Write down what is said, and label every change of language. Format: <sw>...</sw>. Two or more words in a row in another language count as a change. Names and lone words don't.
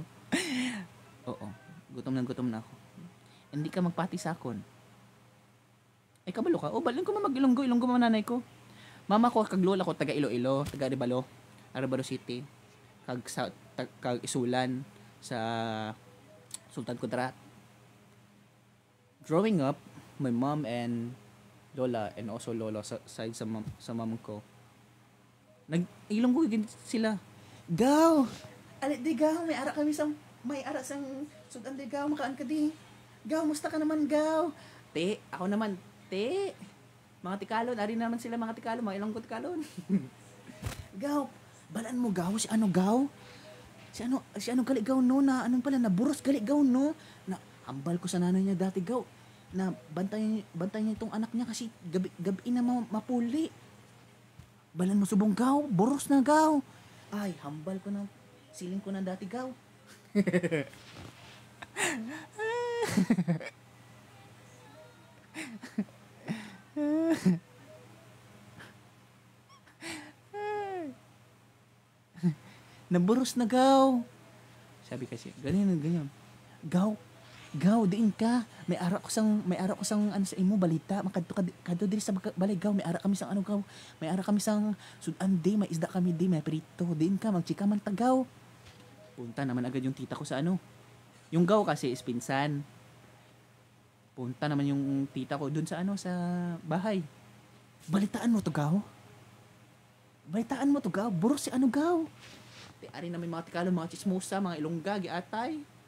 <tl>Oo, gutom na ako.</tl> <hil>Hindi ka magpati sa akon. Ay, kabalo ka? O, balin ko mag-Ilonggo mo nanay ko. Mama ko, kag lola ko, taga Iloilo, taga Arevalo City. Kag Isulan sa Sultan Kudarat.</hil> <en>Growing up, my mom and lola, and also lolo sa side sa mom ko,</en> <hil>Ilonggo sila. Gaw! Alit di gaw, may ara sang sudan di gaw, makaan ka di. Gaw, musta ka naman gaw? Ako naman, mga tikalon, ari naman sila mga tikalon, mga Ilonggo tikalon. Gaw, balaan mo gaw, si ano gaw? Si ano gali gaw no,</hil> <tl>na anong pala,</tl> <hil>naburos gali gaw no? Na, hambal ko sa nanay niya dati gaw, na</hil> <tl>bantayan niya itong anak niya kasi</tl> <hil>gabi na mapuli. Balan mo subong gaw, boros na gaw. Ay, hambal ko na, siling ko na dati gaw. Naboros na gaw.</hil> <tl>Sabi kasi, ganyan.</tl> <hil>Gaw, diin ka. May ara ko sang ano sa imo balita. Makadto diri sa balay gaw. May ara kami sang ano gaw. May ara kami sang sudan di, may isda kami di, may prito. Diin ka, magchika man tagaw.</hil> <tl>Punta naman agad yung tita ko sa ano. Yung gaw kasi is pinsan. Punta naman yung tita ko dun sa ano, sa bahay.</tl> <hil>Balitaan mo to gaw. Boros si ano gaw. Ari na may mga tikalon, mga chismosa, mga ilongga, giatay.</hil>